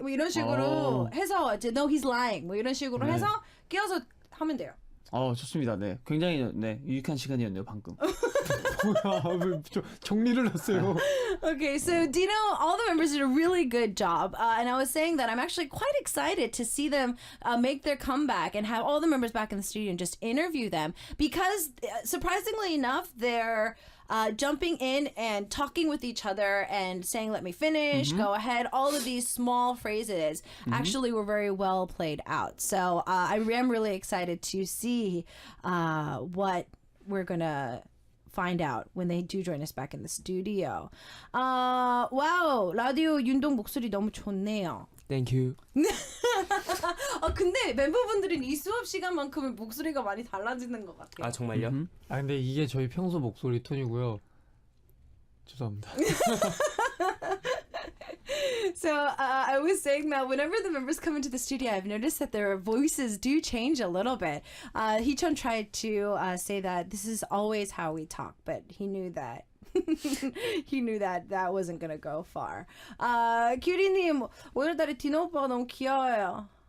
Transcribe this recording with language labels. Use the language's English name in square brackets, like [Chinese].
[Korean] 뭐 이런 식으로 해서 이제 [English] no he's lying [Korean] 뭐 이런 식으로 해서 끼워서 하면 돼요. 좋습니다. 네. 굉장히 유익한 시간이었네요, 방금. 뭐야, 정리를 했어요. [English] Okay, so Dino, all the members did a really good job. And I was saying that I'm actually quite excited to see them make their comeback and have all the members back in the studio and just interview them. Because surprisingly enough, they're jumping in and talking with each other and saying, let me finish, go ahead. All of these small phrases actually were very well played out. So I am really excited to see what we're going to find out when they do join us back in the studio. [Korean] 와우, 라디오 윤동 목소리 너무 좋네요. [English] Thank you. [Korean] 근데 멤버분들은 이 수업 시간만큼은 목소리가 많이 달라지는 것 같아요. 아, 정말요? 근데 이게 저희 평소 목소리 톤이고요. 죄송합니다. [English] So I was saying that whenever the members come into the studio, I've noticed that their voices do change a little bit. Hichon tried to say that this is always how we talk, but he knew that. He knew that wasn't gonna go far. [Korean] 규리님, 오늘따라 디노 오빠가 너무 귀여워요.